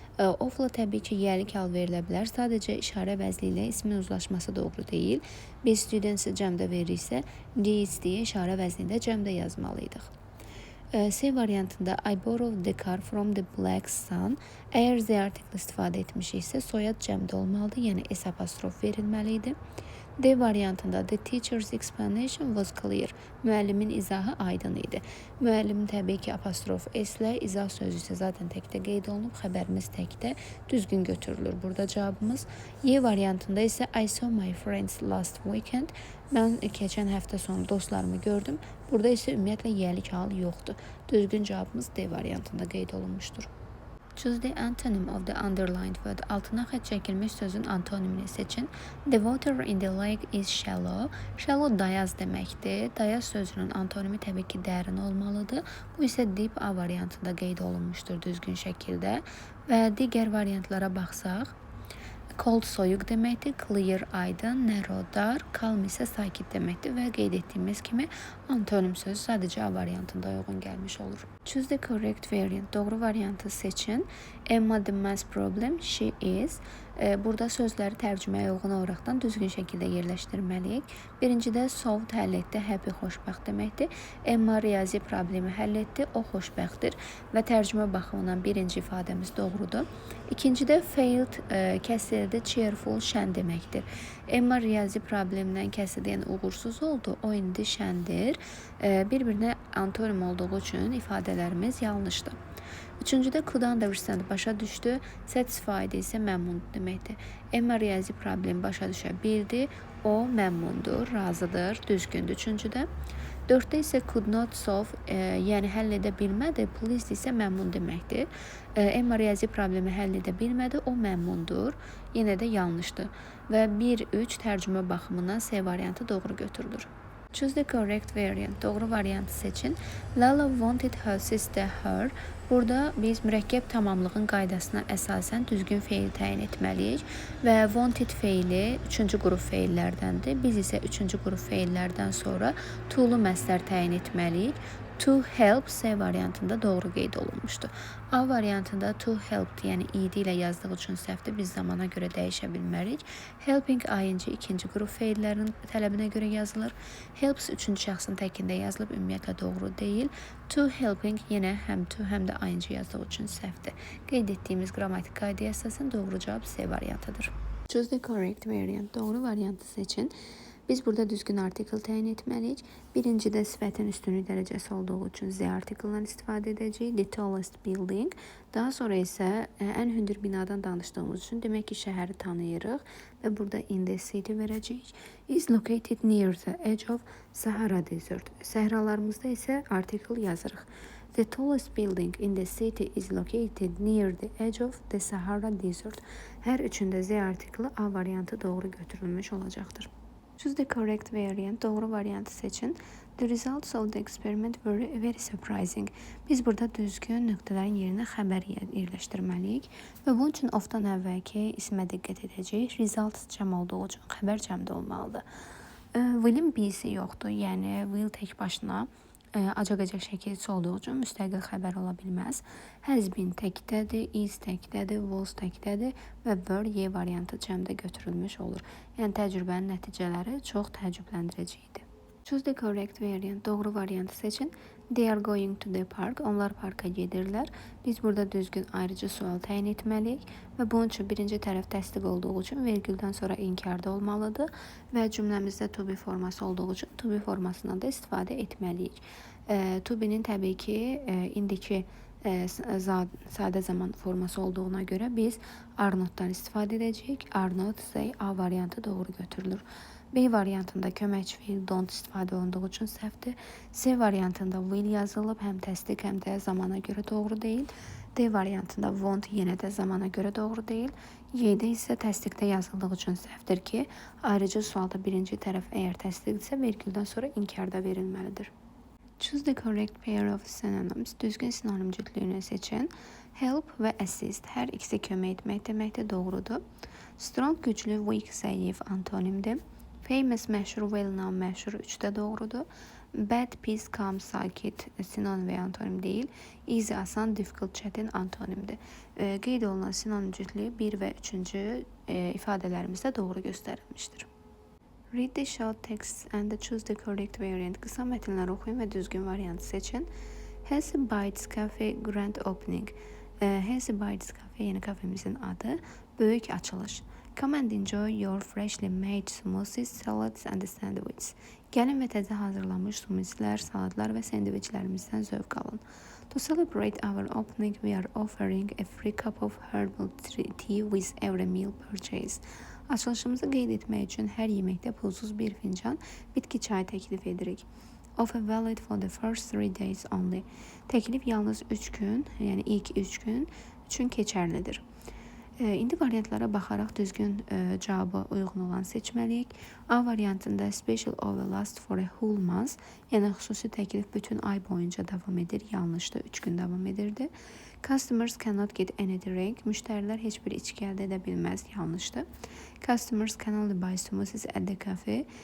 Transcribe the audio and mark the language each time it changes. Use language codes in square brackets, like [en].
[az] Ofla təbii ki, yəlik hal verilə bilər. Sadəcə işarə vəzli ilə ismin uzlaşması doğru deyil. Biz students-i cəmdə veririksə, these deyə işarə vəznində cəmdə yazmalıydıq. C variantında [en] I borrowed the car from the black sun. [az] Əgər Z artikli istifadə etmişiksə, soyad cəmdə olmalıdır, yəni S apostrof verilməli idi. [en] D variantında the teacher's explanation was clear. [az] Müəllimin izahı aydın idi. Müəllimin təbii ki, apostrof S ilə, izah sözü isə zaten təkdə qeyd olunub, xəbərimiz təkdə düzgün götürülür. Burada cavabımız Y variantında isə [en] I saw my friends last weekend. [az] Mən keçən həftə sonu dostlarımı gördüm. Burada isə ümumiyyətlə yəlik hal yoxdur. Düzgün cavabımız D variantında qeyd olunmuşdur. [en] Choose the antonym of the underlined word. [az] Altına xətt çəkilmiş sözün antonimini seçin. [en] The water in the lake is shallow. [az] Shallow dayaz deməkdir. Dayaz sözünün antonimi təbii ki, dərin olmalıdır. Bu isə deep A variantında qeyd olunmuşdur düzgün şəkildə. Və digər variantlara baxsaq, cold soyuq deməkdir, clear aydın, narrow dar, calm isə sakit deməkdir və qeyd etdiyimiz kimi antonim söz sadəcə A variantında uyğun gəlmiş olur. [en] Choose the correct variant. [az] Doğru variantı seçin. [en] Emma the math problem, she is. [az] Burada sözləri tərcüməyə uyğun olaraqdan düzgün şəkildə yerləşdirməliyik. Birincidə solved həll etdi, happy xoşbəxt deməkdir. Emma riyazi problemi həll etdi, o xoşbəxtdir və tərcümə baxımından birinci ifadəmiz doğrudur. İkincidə failed kəsildi, cheerful şən deməkdir. Emma riyazi problemdən kəsildi, yəni uğursuz oldu, o indi şəndir. Bir-birinə antonim olduğu üçün ifadələrimiz yanlışdır. Üçüncüdə could understand başa düşdü, satisfied isə məmnun deməkdir. Emma riyazi problemi başa düşə bildi, o məmnundur, razıdır, düzgündür. Üçüncüdə. Dörddə isə [en] could not solve, [az] yəni həll edə bilmədi, pleased isə məmnun deməkdir. Emma riyazi problemi həll edə bilmədi, o məmnundur, yenə də yanlışdır. Və 1-3 tərcümə baxımından C variantı doğru götürülür. [en] Choose the correct variant. [az] Doğru variantı seçin. [en] Lala wanted her sister her. [az] Burada biz mürəkkəb tamamlığın qaydasına əsasən düzgün feil təyin etməliyik və wanted feili 3-cü qrup feillərdəndir. Biz isə 3-cü qrup feillərdən sonra to-lu məzdər təyin etməliyik. To help C variantında doğru qeyd olunmuşdur. A variantında to help, yəni id ilə yazdığı üçün səhvdir. Biz zamana görə dəyişə bilmərik. Helping ing ikinci qrup feillərin tələbinə görə yazılır. Helps üçüncü şəxsin təkində yazılıb, ümumiyyətlə doğru deyil. To helping yenə həm to, həm də ing yazdığı üçün səhvdir. Qeyd etdiyimiz qrammatik qaydaya əsasən doğru cavab C variantıdır. [en] Choose the correct variant. [az] Doğru variantı seçin. Biz burada düzgün artikel təyin etməliyik. Birincidə sifətin üstünlük dərəcəsi olduğu üçün Z artikeldən istifadə edəcəyik. [en] The tallest building. [az] Daha sonra isə ən hündür binadan danışdığımız üçün demək ki, şəhəri tanıyırıq və burada [en] in the city [az] verəcəyik. [en] Is located near the edge of Sahara Desert. [az] Səhralarımızda isə artikel yazırıq. [en] The tallest building in the city is located near the edge of the Sahara Desert. [az] Hər üçündə Z artikeli A variantı doğru götürülmüş olacaqdır. [en] Choose the correct variant. [az] Doğru variantı seçin. [en] The results of the experiment were very surprising. [az] Biz burada düzgün nöqtələrin yerinə xəbər yerləşdirməliyik və bunun üçün of-dan əvvəlki ismə diqqət edəcəyik. Results cəm olduğu üçün xəbər cəmdə olmalıdır. Will'in B'si yoxdur, yəni Will tək başına acaq-acaq şəkilçi olduğu üçün müstəqil xəbər ola bilməz. Has been təkdədir, is təkdədir, was təkdədir və were Y variantı cəmdə götürülmüş olur. Yəni təcrübənin nəticələri çox təəccübləndiricidir. [en] Choose the correct variant. [az] Doğru variantı seçin. [en] They are going to the park. [az] Onlar parka gedirlər. Biz burada düzgün ayrıcı sual təyin etməliyik və bunun üçün birinci tərəf təsdiq olduğu üçün vergüldən sonra inkarda olmalıdır və cümləmizdə to be forması olduğu üçün to be formasından da istifadə etməliyik. To be'nin təbii ki, indiki sadə zaman forması olduğuna görə biz are notdan istifadə edəcəyik. Are not, say, A variantı doğru götürülür. B variantında köməkçi feil don't istifadə olunduğu üçün səhvdir. C variantında will yazılıb, həm təsdiq, həm də zamana görə doğru deyil. D variantında won't yenə də zamana görə doğru deyil. Y-də isə təsdiqdə yazıldığı üçün səhvdir ki, ayrıcı sualda birinci tərəf əgər təsdiqdirsə, vergüldən sonra inkarda verilməlidir. [en] Choose the correct pair of synonyms. [az] Düzgün sinonim cütlüyünü seçin. [en] Help və assist. [az] Hər ikisi kömək etmək deməkdir, doğrudur. Strong güclü, weak zəif antonimdir. Famous məşhur, well known məşhur 3-də doğrudur. Bad, pis, calm, sakit sinonim və antonim deyil. Easy, asan, difficult, çətin antonimdir. Qeyd olunan sinonim cütlüyü 1 və 3-cü ifadələrimizdə doğru göstərilmişdir. [en] Read the short text and choose the correct variant. [az] Qısa mətnləri oxuyun və düzgün variantı seçin. [en] Hazy Bites Cafe Grand Opening. [az] Hazy Bites Cafe yeni kafemizin adı. Böyük açılış. [en] Come and enjoy your freshly made smoothies, salads and sandwiches. [az] Gəlin və təzə hazırlanmış smoothieslər, salatlar və sendviçlərimizdən zövq alın. [en] To celebrate our opening, we are offering a free cup of herbal tea with every meal purchase. [az] Açılışımızı qeyd etmək üçün hər yeməkdə pulsuz bir fincan bitki çayı təklif edirik. [en] Offer valid for the first 3 days only. [az] Təklif yalnız 3 gün, yəni ilk 3 gün üçün keçərlidir. İndi variantlara baxaraq düzgün cavaba uyğun olan seçməliyik. A variantında [en] special offer last for a whole month, [az] yəni xüsusi təklif bütün ay boyunca davam edir. Yanlışdır, 3 gün davam edirdi. [en] Customers cannot get any drink. [az] Müştərilər heç bir içki əldə edə bilməz. Yanlışdır. [en] Customers can only buy smoothies at the cafe.